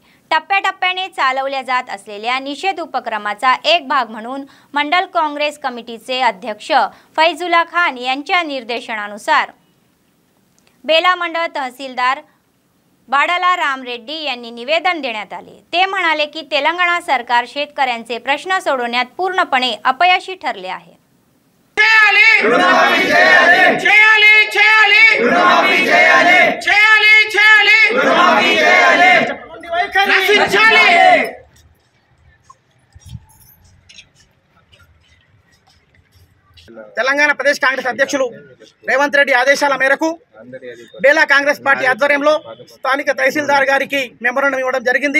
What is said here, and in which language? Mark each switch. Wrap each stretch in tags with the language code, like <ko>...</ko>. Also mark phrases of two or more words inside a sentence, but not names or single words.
<mr>टप्प्याटप्प्याने चालवल्या जात असलेल्या निषेध उपक्रमाचा एक भाग म्हणून मंडल काँग्रेस कमिटीचे अध्यक्ष फैजुल्ला खान यांच्या निर्देशनानुसार बेला मंडळ तहसीलदार बाडाला राम रेड्डी यांनी निवेदन देण्यात आले। ते म्हणाले की तेलंगणा सरकार शेतकऱ्यांचे प्रश्न सोडवण्यात पूर्णपणे अपयशी ठरले आहे।</mr> <te>చేయాలి రుణమాఫీ చేయాలి చేయాలి చేయాలి రుణమాఫీ చేయాలి చేయాలి చేయాలి రుణమాఫీ చేయాలి నశించాలి. తెలంగాణ ప్రదేశ్ కాంగ్రెస్ అధ్యక్షులు రేవంత్ రెడ్డి ఆదేశాల మేరకు బేలా కాంగ్రెస్ పార్టీ ఆధ్వర్యంలో స్థానిక తహసీల్దార్ గారికి మెమోరాండం ఇవ్వడం జరిగింది.</te>